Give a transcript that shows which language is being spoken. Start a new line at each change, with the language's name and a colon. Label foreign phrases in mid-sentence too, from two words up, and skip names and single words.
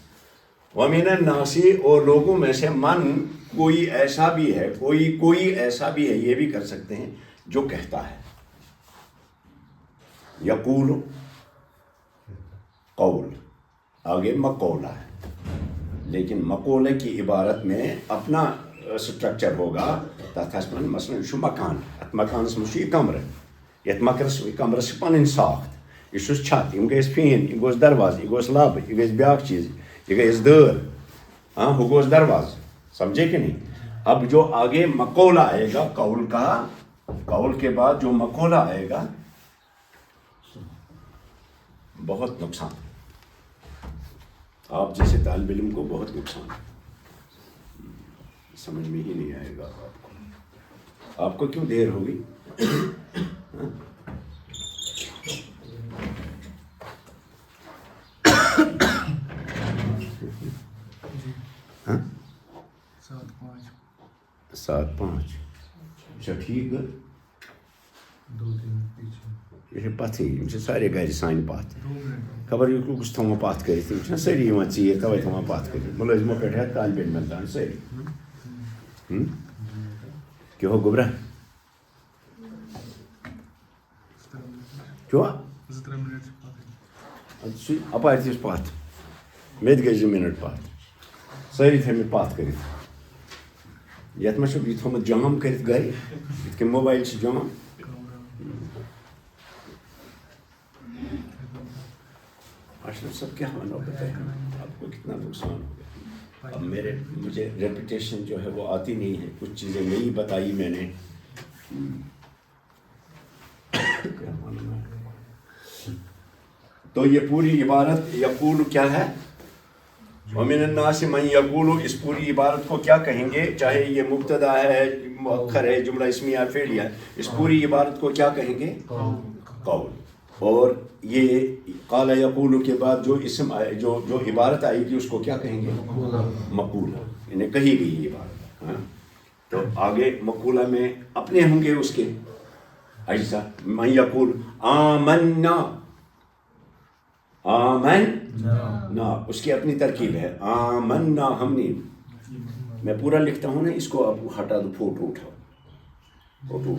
Arabic: وَمِنَ النَّاسِ
Urdu: اور لوگوں میں سے من کوئی ایسا بھی ہے کوئی ایسا بھی ہے یہ بھی کر سکتے ہیں جو کہتا ہے. یقول قول آگے مقولہ ہے لیکن مقولہ کی عبارت میں اپنا سٹرکچر ہوگا
Kashmiri: تتھاسمن مثلا شو مکان ات مکانس منٛز چھُ یہِ کمرٕ یتھ کمرس چھِ پنٕنۍ ساخت یہِ چھُس چھت یِم گٔژھۍ فین یہِ گوٚژھ دروازٕ یہِ گوٚژھ لبہٕ یہِ گژھِ بیٛاکھ چیٖز یہِ گژھِ دٲر ہُہ گوٚژھ دروازٕ
Urdu: سمجھے کہ نہیں. اب جو آگے مقولہ آئے گا قول کا قول کے بعد جو مقولہ آئے گا بہت نقصان آپ جیسے طالب علم کو بہت نقصان سمجھ میں ہی نہیں آئے گا آپ کو کیوں دیر ہوگی. سات پانچ اچھا ٹھیک ہے
Kashmiri: یہ چھِ پتھٕے یِم چھِ سارے گرِ سانہِ پتھ خبر یہِ کُس تھاوان پتھ کٔرِتھ یِم چھِنہ سٲری یِوان ژیٖرۍ تَوَے تھاوان پتھ کٔرِتھ مُلٲزمو پٮ۪ٹھ ہٮ۪تھ طالبہِ علمَن تام سٲری کیٛاہ ہو گوٚبرا کیٛاہ سُہ اَپارِ تہِ چھُ پتھ مےٚ تہِ گٔے 2 مِنٹ پتھ سٲری تھٲیمٕتۍ پتھ کٔرِتھ یَتھ منٛز چھُ یہِ تھوٚمُت جام کٔرِتھ گرِ یِتھ کٔنۍ موبایل چھِ جام.
Urdu: اشرف صاحب کیا ونو بتائیں آپ کو کتنا نقصان ہو گیا. اب مجھے ریپوٹیشن جو ہے وہ آتی نہیں ہے کچھ چیزیں نہیں بتائی میں نے کیا معلوم ہے. تو یہ پوری عبارت یقول کیا ہے
Arabic: وَمِنَ النَّاسِ مَن يَقُولُ
Urdu: اس پوری عبارت کو کیا کہیں گے چاہے یہ مبتدا ہے مؤخر ہے جملہ اسمیہ فعلیہ اس پوری عبارت کو کیا کہیں گے قول. اور یہ قال یقول کے بعد جو اسم آئے جو عبارت آئے گی اس کو کیا کہیں گے مقولہ یعنی کہی گئی عبارت. تو آگے مقولہ میں اپنے ہوں گے اس کے اجزا.
Arabic: من یقول آمنا آمنا
Urdu: اس کی اپنی ترکیب ہے آمنا ہم نے میں پورا لکھتا ہوں نا اس کو اب ہٹا دو فوٹو اٹھاؤ